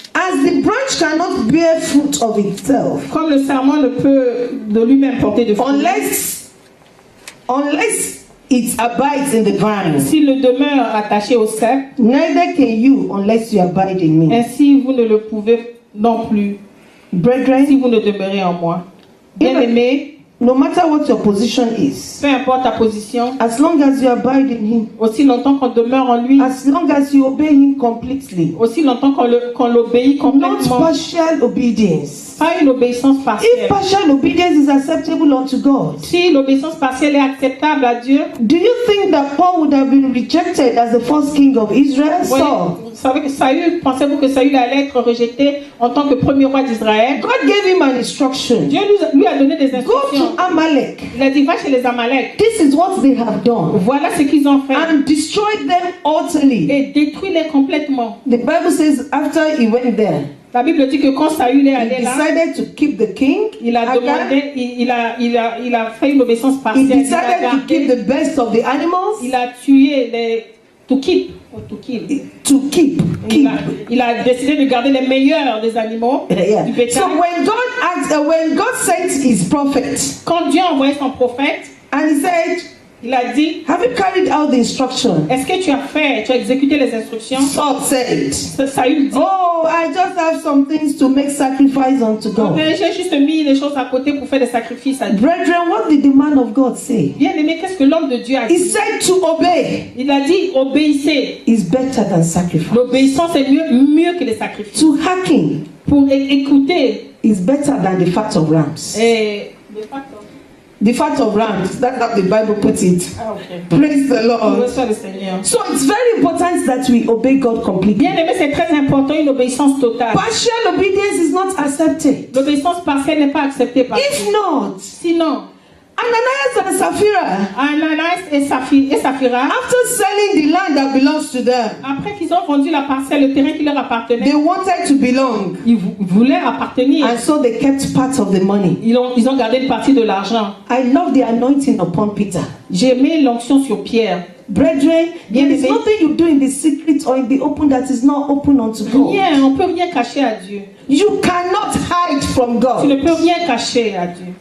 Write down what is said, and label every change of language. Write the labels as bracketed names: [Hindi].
[English] As the branch cannot bear fruit of itself [French] Comme le serment ne peut de lui-même porter de fruits, [English] unless it abides in the vine, [French] s'il ne demeure attaché au cep, [English] neither can you unless you abide in me. [French] ainsi vous ne le pouvez non plus, si [English] Brethren, [French] vous ne demeurez en moi. Bien-aimés, [English] No matter what your position is, [French] peu importe ta position, [English] as long as you abide in Him, [French] aussi longtemps qu'on demeure en lui, [English] as long as you obey Him completely, [French] aussi longtemps qu'on l'obéit [English] not [French] complètement, [English] partial obedience. [French] pas une obéissance [English] If partial obedience is acceptable unto God, [French] Si l'obéissance partielle est acceptable à Dieu, [English] do you think that Paul would have been rejected as the first king of Israel? [French] voyez, [English] Saul. [French] vous savez que Saül, pensez-vous que Saül allait être rejeté en tant que premier roi d'Israël? [English] God gave him an instruction. [French] Dieu lui a donné des [English] Go [French] instructions. [English] to Amalek. [French] Il a dit, va chez les Amalek. [English] This is what they have done. [French] Voilà ce qu'ils ont fait. [English] And destroyed them utterly. [French] Et détruis-les complètement. [English] The Bible says after he went there, [French] La Bible dit que quand Saül est [English] he [French] allé là, [English] decided to keep the king. [French] il a [English] Agag. [French] demandé, il a fait une obéissance [English] He [French] partielle. Il a, [English] decided to keep [French] gardé, [English] the best of the animals. [French] il a tué les... [English] To keep. Or to kill. To keep. [French] Il a décidé de garder les meilleurs des animaux, [English] Yeah. [French] du bétail. [English] So when God sent his prophet, [French] Quand Dieu a envoyé son prophète, [English] and he said, [French] il a dit, [English] have you carried out the instruction? [French] est-ce que tu as exécuté les instructions? [English] Saul said, [French] Saül dit, [English] oh, I just have some things to make sacrifice unto God. [French] j'ai juste mis les choses à côté pour faire des sacrifices à Dieu. [English] Brethren, what did the man of God say? [French] Bien aimé, qu'est-ce que l'homme de Dieu a [English] He [French] dit? [English] said to obey [French] Il a dit, obéissez. [English] is better than sacrifice. [French] L'obéissance est mieux que les sacrifices. [English] To hearken [French] Pour écouter. [English] is better than the fat of rams. [French] Et... [English] The fat of rams, that's how the Bible puts it. Ah, ok. Praise the Lord. [French] Reçois le Seigneur. [English] So it's very important that we obey God completely. [French] Bien aimé, c'est très important, une obéissance totale. [English] Partial obedience is not accepted. [French] L'obéissance partielle n'est pas acceptée par [English] If [French] Dieu. [English] not, [French] Sinon, [English] Ananias and Sapphira, [French] Ananias et Saphira, [English] after selling the land that belongs to them, [French] après qu'ils ont vendu la parcelle, le terrain qui leur appartenait, [English] they wanted to belong. [French] ils voulaient appartenir. [English] And so they kept part of the money. [French] Ils ont gardé une partie de l'argent. [English] I love the anointing upon Peter. [French] J'ai mis l'onction sur Pierre. [English] Brethren, [French] Bien [English] there is [French] aimé. [English] nothing you do in the secret or in the open that is not open unto God. [French] Rien, on ne peut rien cacher à Dieu. [English] You cannot hide from [French] Tu [English] God. [French] ne peux rien cacher à Dieu.